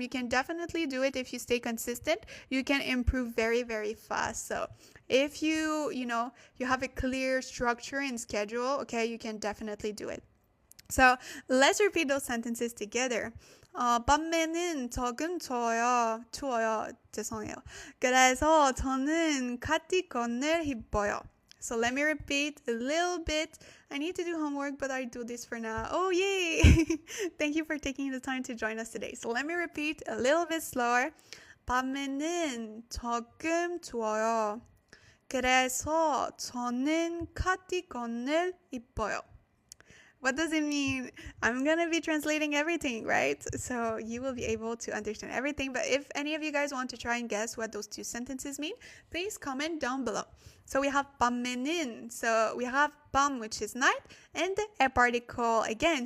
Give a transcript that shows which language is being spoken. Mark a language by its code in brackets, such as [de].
[en] You can definitely do it if you stay consistent. You can improve very, very fast. So if you have a clear structure and schedule, okay, you can definitely do it. So let's repeat those sentences together. [ko] 밤에는 조금 추워요. 죄송해요. 그래서 저는 카디건을 입어요. [en] So let me repeat a little bit. I need to do homework, but I do this for now. Oh, yay! Thank you for taking the time to join us today. So let me repeat a little bit slower. [ko] 밤에는 조금 추워요. 그래서 저는 카디건을 입어요. [en] What does it mean? I'm going to be translating everything, right? So you will be able to understand everything. But if any of you guys want to try and guess what those two sentences mean, please comment down below. So we have 밤에는. So we have 밤, which is night, and the a particle again.